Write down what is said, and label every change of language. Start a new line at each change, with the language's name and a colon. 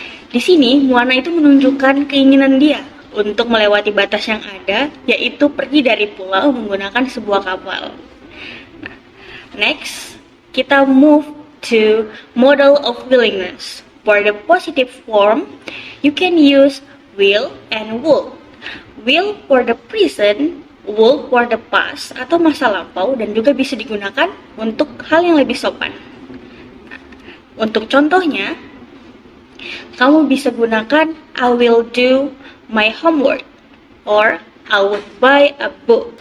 Indonesian: Di sini Moana itu menunjukkan keinginan dia untuk melewati batas yang ada, yaitu pergi dari pulau menggunakan sebuah kapal.
English: Next, kita move to model of willingness. For the positive form, you can use will and would. Will for the present, would for the past
Indonesian: atau masa lampau, dan juga bisa digunakan untuk hal yang lebih sopan. Untuk contohnya, kamu bisa gunakan
English: I will do my homework or I would buy a book.